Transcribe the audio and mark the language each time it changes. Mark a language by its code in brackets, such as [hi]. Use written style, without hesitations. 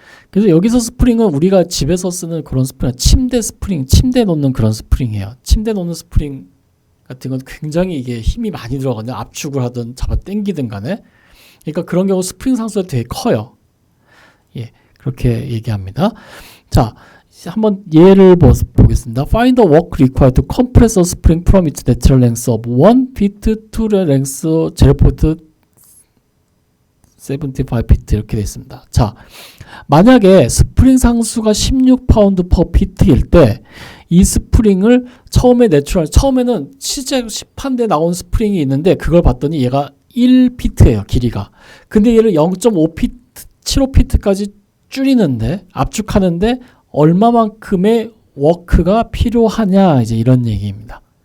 [ko] 그래서 여기서 스프링은 우리가 집에서 쓰는 그런 스프링, 침대 놓는 그런 스프링이에요. 침대 놓는 스프링 같은 건 굉장히 이게 힘이 많이 들어가거든요. 압축을 하든 잡아 당기든 간에. 그러니까 그런 경우 스프링 상수가 되게 커요. 예, 그렇게 얘기합니다. 자, 한번 예를 보겠습니다. [en] Find the work required to compress a spring from its natural length of 1 feet to the length 0.75 feet [ko] 이렇게 되어 있습니다. 자, 만약에 스프링 상수가 16파운드 per feet일 때 이 스프링을 처음에는 실제 시판대 나온 스프링이 있는데 그걸 봤더니 얘가 1피트예요, 길이가. 근데 얘를 0.5피트, 75피트까지 줄이는데, 압축하는데 얼마만큼의 워크가 필요하냐, 이제 이런 얘기입니다.